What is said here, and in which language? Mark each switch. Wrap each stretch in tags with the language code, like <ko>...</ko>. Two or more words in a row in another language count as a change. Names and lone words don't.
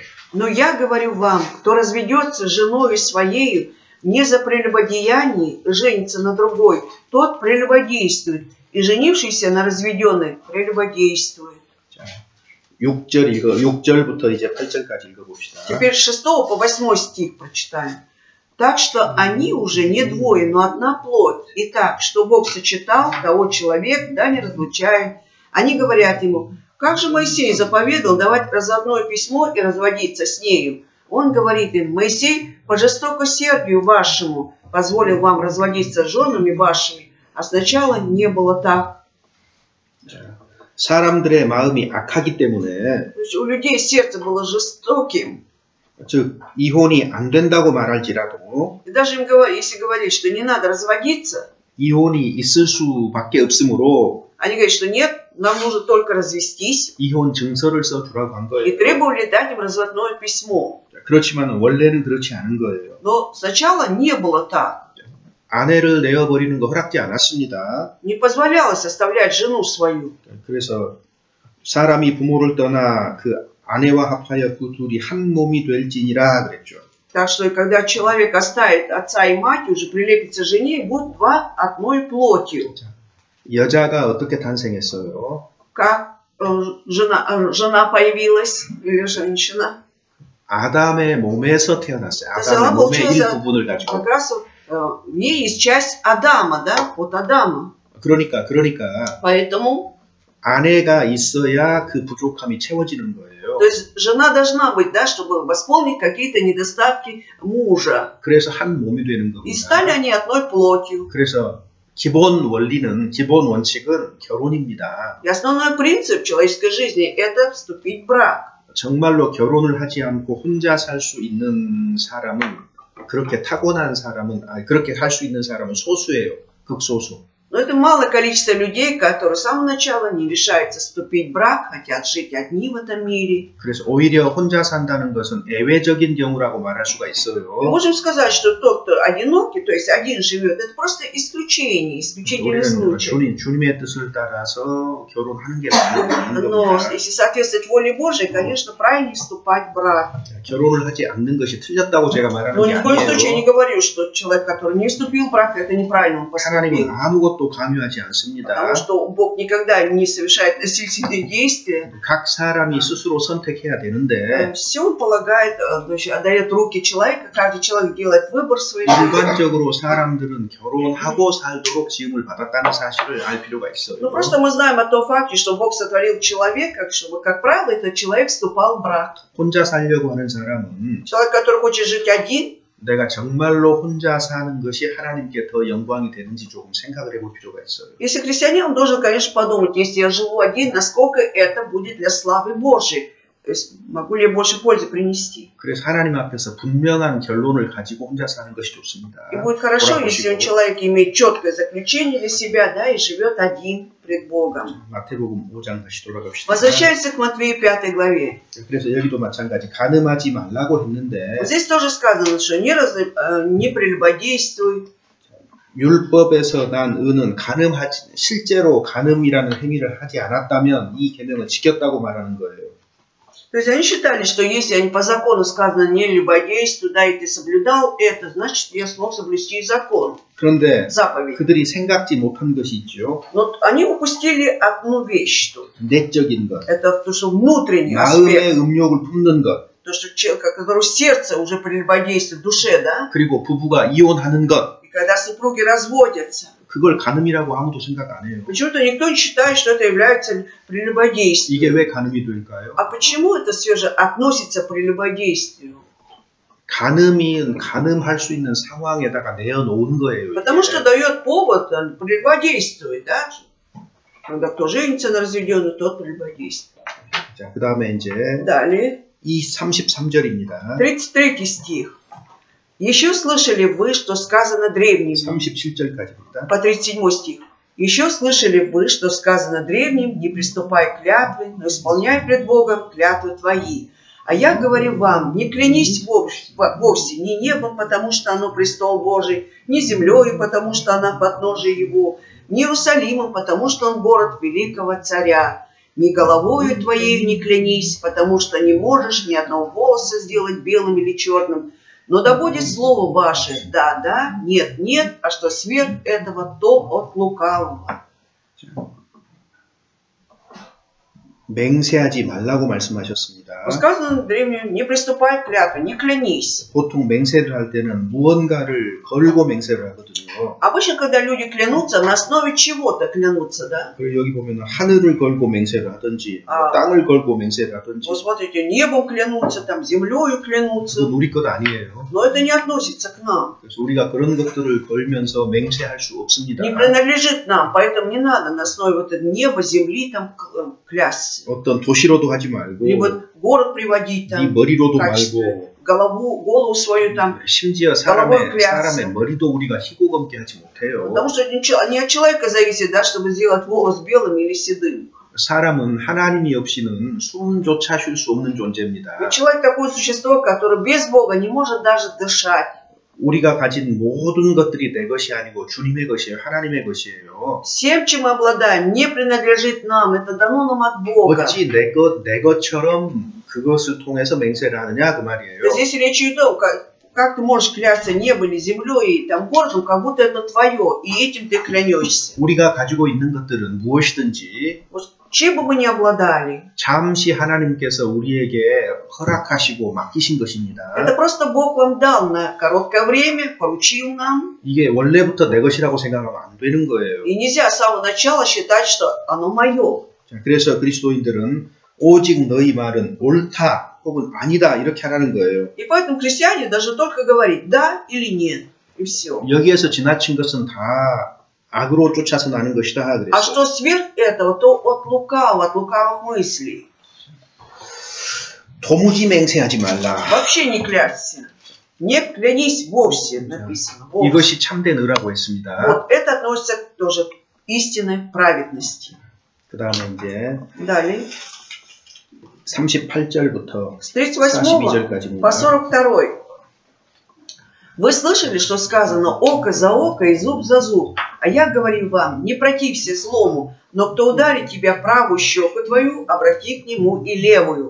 <ru>Но я говорю вам, кто разведется с женой своею не за прелюбодеяние, женится на другой, тот прелюбодействует, и женившийся на разведенной прелюбодействует.</ru> <ko>6절부터 이제 8절까지 읽어봅시다.</ko> <ru>Теперь с 6 по 8 стих прочитаем. Так что они уже не двое, но одна плоть. Итак, что Бог сочетал, того человек да не разлучает. Они говорят ему: как же Моисей заповедал давать разводное письмо и разводиться с нею? Он говорит им: Моисей по жестокосердию вашему позволил вам разводиться с женами вашими, а сначала не было так.</ru> <ko>사람들의 마음이 악하기 때문에,</ko> <ru>То есть у людей сердце было жестоким.</ru> <ko>즉 이혼이 안 된다고 말할지라도</ko> <ru>И даже им если говорить, что не надо разводиться,</ru> <ko>이혼이 있을 수밖에 없으므로</ko> <ru>они говорят, что нет, нам нужно только развестись,</ru> <ko>이혼 증서를 써주라고 한</ko> <ru>и</ru> <ko>거예요.</ko> <ru>требовали дать им разводное письмо.</ru> <ko>그렇지만 원래는 그렇지 않은 거예요.</ko> <ru>Но сначала не было так.</ru> <ko>아내를 내어버리는 거 허락지 않았습니다.</ko> <ru>Не позволялось оставлять жену свою.</ru> <ko>그래서 사람이 부모를 떠나 그 아내와 합하여 그 둘이 한 몸이 될지니라 그랬죠.</ko> <ru>Так что, когда человек оставит отца и мать, уже прилепится жене, и будут два одной плотью.</ru> <ko>여자가 어떻게 탄생했어요?</ko> <ru>Как жена появилась, или женщина?</ru> <ko>아담의 몸에서 태어났어요.</ko> <ru>То есть</ru> <ko>아담의</ko> <ru>она</ru> <ko>몸의</ko> <ru>получилась</ru> <ko>일부분을 가지고.</ko> <ru>как раз в ней есть часть Адама, да, от Адама.</ru> <ko>그러니까</ko> <ru>Поэтому,</ru> <ko>아내가 있어야 그 부족함이 채워지는 거예요.</ko> <ru>то есть жена должна быть, да, чтобы восполнить какие-то недостатки мужа.</ru> <ko>그래서 한 몸이 되는</ko> <ru>И стали</ru> <ko>겁니다.</ko> <ru>они одной плотью.</ru> <ko>그래서 기본 원칙은 결혼입니다.</ko> <ru>И основной принцип человеческой жизни – это вступить в брак.</ru> <ko>정말로 결혼을 하지 않고 혼자 살 수 있는 사람은, 그렇게 타고난 사람은, 그렇게 할 수 있는 사람은 소수예요. 극소수.</ko> <ru>Но это малое количество людей, которые с самого начала не решаются вступить в брак, хотят жить одни в этом мире.</ru> <ko>그래서 오히려 혼자 산다는 것은 예외적인 경우라고 말할 수가</ko> <ru>Мы</ru> <ko>있어요.</ko> <ru>можем сказать, что тот, кто одинокий, то есть один живет, это просто исключение, исключительный</ru> <ko>우리는</ko> <ru>случай.</ru> <ko>주님의 뜻을 따라서 결혼하는 게 맞는</ko> <ru>Но</ru> <ko>겁니다.</ko> <ru>если соответствовать воле Божией, конечно, правильнее вступать в брак.</ru> <ko>결혼을 하지 않는 것이 틀렸다고 제가 말하는</ko> <ru>Но</ru> <ko>게</ko> <ru>ни в коем случае не</ru> <ko>아니에요.</ko> <ru>говорю, что человек, который не вступил в брак, это неправильно он</ru> <ko>하나님은</ko> <ru>поступил.</ru> <ko>아무것도 강요하지 않습니다.</ko> <ru>Потому что Бог никогда не совершает насильственные действия.</ru> <ko>각 사람이 스스로 선택해야 되는데</ko> <ru>Все он полагает, отдает руки человека, каждый человек делает выбор в своей жизни.</ru> <ko>일반적으로 사람들은 결혼하고 살도록 지음을 받았다는 사실을 알 필요가 있어요.</ko> <ru>Ну, просто мы знаем о том факте, что Бог сотворил человека, чтобы, как правило, этот человек вступал в брак.</ru> <ko>혼자 살려고 하는 사람은</ko> <ru>Человек, который хочет жить один,</ru> <ko>내가 정말로 혼자 사는 것이 하나님께 더 영광이 되는지 조금 생각을 해볼 필요가 있어요.</ko> <ru>если христианин, он должен, конечно, подумать, если я живу один, насколько это будет для славы Божьей. То есть могу ли я больше пользы принести.</ru> <ko>그래서 하나님 앞에서 분명한 결론을 가지고 혼자 사는 것이 좋습니다.</ko> <ru>И будет хорошо, если он человек имеет четкое заключение для себя, да, и живет один пред Богом.</ru> <ko>마태복음 5장 다시 돌아갑시다.</ko> <ru>Возвращается к Матвею 5 главе.</ru> <ko>그래서 여기도 마찬가지 가늠하지 말라고 했는데</ko> <ru>Вот здесь тоже сказано, что не прелюбодействуй.</ru> <ko>율법에서 난 의는 실제로 가늠이라는 행위를 하지 않았다면 이 계명을 지켰다고 말하는 거예요.</ko> <ru>То есть они считали, что если они по закону сказано не любодействуй, да, и ты соблюдал это, значит я смог соблюсти и закон,</ru> <ko>그런데</ko> <ru>заповедь.</ru> <ko>그들이 생각지 못한 것이 있죠.</ko> <ru>Но они упустили одну вещь тут.</ru> <ko>내적인 것,</ko> <ru>Это то, что внутренний</ru> <ko>마음의</ko> <ru>аспект.</ru> <ko>음욕을 품는 것,</ko> <ru>То, что человек, который сердце уже прелюбодействует в душе, да?</ru> <ko>그리고 부부가 이혼하는 것,</ko> <ru>И когда супруги разводятся,</ru> <ko>그걸 가늠이라고 아무도 생각 안 해요.</ko> <ru>почему-то никто не считает, что это является прелюбодействием.</ru> <ko>이게 왜 가늠이 될까요?</ko> <ru>А почему это все же относится к прелюбодействию?</ru> <ko>가늠할 수 있는 상황에다가 내어놓은 거예요.</ko> <ru>Потому что дает повод прелюбодействовать, да? Когда кто женится на разведенную, тот прелюбодействует.</ru> <ko>자, 그 다음에 이제</ko> <ru>Далее,</ru> <ko>이 33절입니다.</ko> <ru>33 стих. Еще слышали вы, что сказано древним.</ru> <ko>37절까지입니다.</ko> <ru>По 37 стих. Еще слышали вы, что сказано древним, не приступай к клятве, но исполняй пред Богом клятвы твои. А я говорю вам, не клянись вовсе ни небом, потому что оно престол Божий, ни землей, потому что она подножие его, ни Иерусалимом, потому что он город великого царя. ни головою твоею не клянись, потому что не можешь ни одного волоса сделать белым или черным. Но да будет слово ваше, да, да, нет, нет, а что сверх этого, то от лукавого.</ru> <ko>맹세하지 말라고 말씀하셨습니다.</ko> <ru>Сказано древним, не приступай к клятве, не клянись.</ru> <ko>보통 맹세를 할 때는 무언가를 걸고 맹세를 하거든요.</ko> <ru>Обычно, когда люди клянутся, на основе чего-то клянутся, да?</ru> <ko>그리고 여기 보면 하늘을 걸고 맹세를 하든지 땅을 걸고 맹세를 하든지</ko> <ru>Вот смотрите, небом клянутся, там, землею клянутся.</ru> <ko>그건 우리 것 아니에요.</ko> <ru>Но это не относится к нам.</ru> <ko>그래서 우리가 그런 것들을 걸면서 맹세할 수 없습니다.</ko> <ru>Не принадлежит нам, поэтому не надо на основе вот этого неба, земли там клясться.</ru> <ko>어떤 도시로도 하지 말고</ko> <ru>Либо город приводить</ru> <ko>네</ko> <ru>там,</ru> <ko>머리로도</ko> <ru>в качестве</ru> <ko>말고</ko> <ru>голову свою там.</ru> <ko>심지어</ko> <ru>головой</ru> <ko>사람의 머리도 우리가 희고 검게 하지 못해요.</ko> <ru>Потому что не от человека зависит, да, чтобы сделать волос белым или седым.</ru> <ko>사람은 하나님이 없이는 숨조차 쉴 수 없는 존재입니다.</ko> <ru>Ведь человек такое существо, которое без Бога не может даже дышать.</ru> <ko>우리가 가진 모든 것들이 내 것이 아니고 주님의 것이에요. 하나님의 것이에요.</ko> <ru>Всем, чем мы обладаем, не принадлежит нам. Это дано нам от Бога.</ru> <ko>어찌 내 것처럼 그것을 통해서 맹세를 하느냐 그 말이에요.</ko> <ru>Здесь речь идет о том, как ты можешь клясться небом или землей, там, городом, как будто это твое, и этим ты клянешься.</ru> <ko>우리가 가지고 있는 것들은 무엇이든지</ko> <ru>Чем бы мы ни обладали,</ru> <ko>잠시 하나님께서 우리에게 허락하시고 맡기신 것입니다.</ko> <ru>это просто Бог вам дал на короткое время, поручил нам.</ru> <ko>이게 원래부터 내 것이라고 생각하면 안 되는 거예요.</ko> <ru>И нельзя с самого начала считать, что оно мое.</ru> <ko>자, 그래서 그리스도인들은 오직 너희 말은 옳다 혹은 아니다 이렇게 하라는 거예요.</ko> <ru>И поэтому христиане даже только говорить да или нет, и все.</ru> <ko>여기에서 지나친 것은 다 악으로 쫓아서 나는 것이다</ko> <ru>А</ru> <ko>그랬어요.</ko> <ru>что сверх этого, то от лукавых мыслей.</ru> <ko>도무지 맹세하지 말라.</ko> <ru>Вообще не клясться. Не клянись вовсе, написано. Вовсе.</ru> <ko>이것이 참된 의라고 했습니다.</ko> <ru>Вот это относится тоже к истинной праведности.</ru> <ko>그 다음에 이제</ko> <ru>Далее.</ru> <ko>38절부터</ko> <ru>С 38 по 42. Вы слышали, что сказано око за око и зуб за зуб? А я говорю вам, не протився злому, но кто ударит тебя правую щеку твою, обрати к нему и левую.</ru>